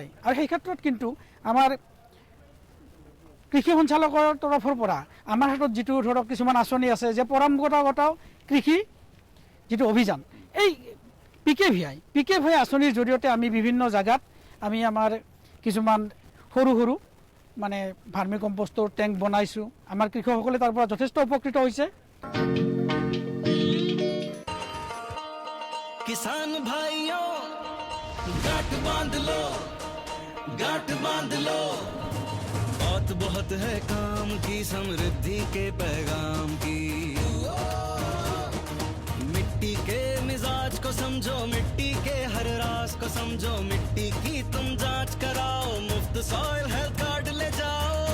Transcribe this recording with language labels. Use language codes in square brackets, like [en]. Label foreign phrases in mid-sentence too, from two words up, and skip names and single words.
[as] আৰু সেই ক্ষেত্ৰত কিন্তু আমাৰ কৃষি সঞ্চালকৰ তৰফৰ পৰা আমাৰ হাতত যিটো ধৰক কিছুমান আঁচনি আছে যে পৰম্পৰাগত কৃষি যিটো অভিযান, এই PKVI আঁচনিৰ জৰিয়তে আমি বিভিন্ন জাগাত আমি আমাৰ কিছুমান সৰু মানে ভাৰ্মি কম্পষ্টৰ টেংক বনাইছোঁ। আমাৰ কৃষকসকলে তাৰ পৰা যথেষ্ট উপকৃত হৈছে। [hi] किसान भाइयों गांठ बांध लो बात बहुत है काम की, समृद्धि के पैगाम की। मिट्टी के मिजाज को समझो, मिट्टी के हर राज को समझो, मिट्टी की तुम जांच कराओ, मुफ्त सॉइल हेल्थ कार्ड ले जाओ।